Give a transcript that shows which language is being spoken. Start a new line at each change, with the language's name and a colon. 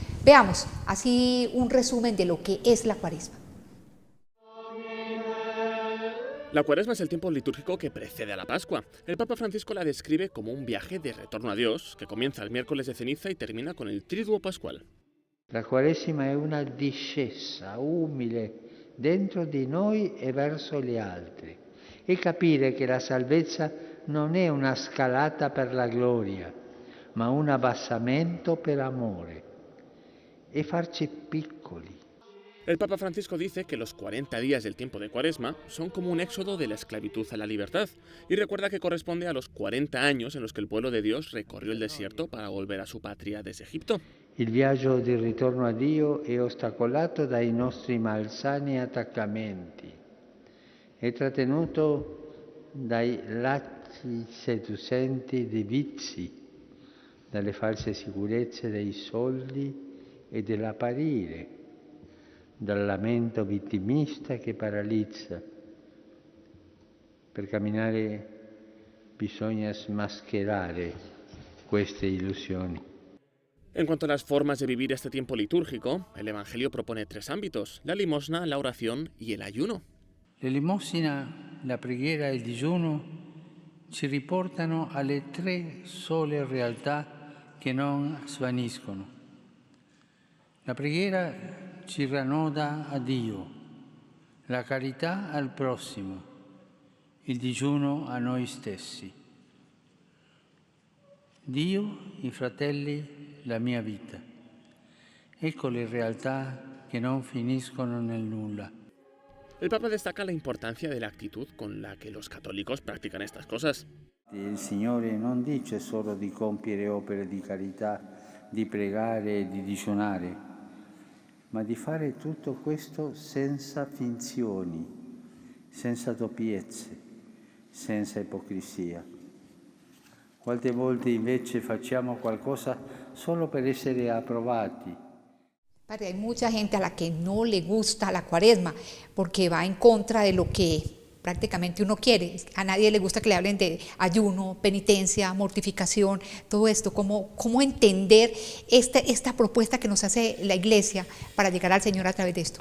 Spanish: Veamos así un resumen de lo que es la Cuaresma. La Cuaresma es el tiempo litúrgico que precede a la Pascua. El Papa Francisco la describe como un viaje de retorno a Dios, que comienza el miércoles de ceniza y termina con el Triduo Pascual.
Italian: La Quaresima è una discesa umile dentro di noi e verso gli altri, e capire che la salvezza non è una scalata per la gloria, ma un abbassamento per amore, e farci piccoli.
Spanish: El Papa Francisco dice que los 40 días del tiempo de Cuaresma son como un éxodo de la esclavitud a la libertad, y recuerda que corresponde a los 40 años en los que el pueblo de Dios recorrió el desierto para volver a su patria desde Egipto.
Italian: Il viaggio di ritorno a Dio è ostacolato dai nostri malsani attaccamenti, è trattenuto dai lacci seducenti dei vizi, dalle false sicurezze dei soldi e dell'apparire, dal lamento vittimista che paralizza. Per camminare bisogna smascherare queste illusioni.
Spanish: En cuanto a las formas de vivir este tiempo litúrgico, el Evangelio propone 3 ámbitos: la limosna, la oración y el ayuno.
Italian: L'elemosina, la preghiera e il digiuno ci riportano alle 3 sole realtà che non svaniscono. La preghiera ci ranoda a Dio, la carità al prossimo, il digiuno a noi stessi. Dio, i fratelli, la mia vita. Ecco le realtà che non finiscono nel nulla.
Spanish: El Papa destaca la importancia de la actitud con la que los católicos practican estas cosas.
Italian: Il Signore non dice solo di compiere opere di carità, di pregare e di digiunare, ma di fare tutto questo senza finzioni, senza doppiezze, senza ipocrisia. Quante volte invece facciamo qualcosa solo per essere approvati.
Spanish: Padre, hay mucha gente a la que no le gusta la Cuaresma porque va en contra de lo que prácticamente uno quiere. A nadie le gusta que le hablen de ayuno, penitencia, mortificación, todo esto. ¿Cómo entender esta propuesta que nos hace la Iglesia para llegar al Señor a través de esto?